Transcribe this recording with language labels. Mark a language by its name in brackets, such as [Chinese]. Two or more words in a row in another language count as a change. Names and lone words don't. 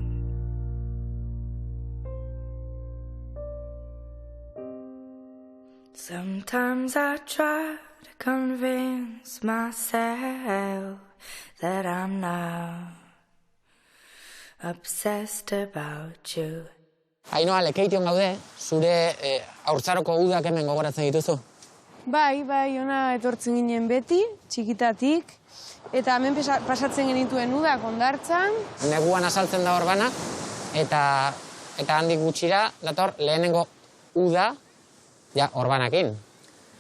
[English] Sometimes I try to convince myself that I'm not obsessed about you. [Basque] Ainhoa, Lekeition gaude, zure haurtzaroko udak hemen gogoratzen dituzu? Bai, ona etortzen ginen beti, txikitatik, eta hemen pasatzen genituen udak Hondartzan. Neguan azaltzen da Orbana, eta handik gutxira dator lehenengo uda, ja, Orbanakin.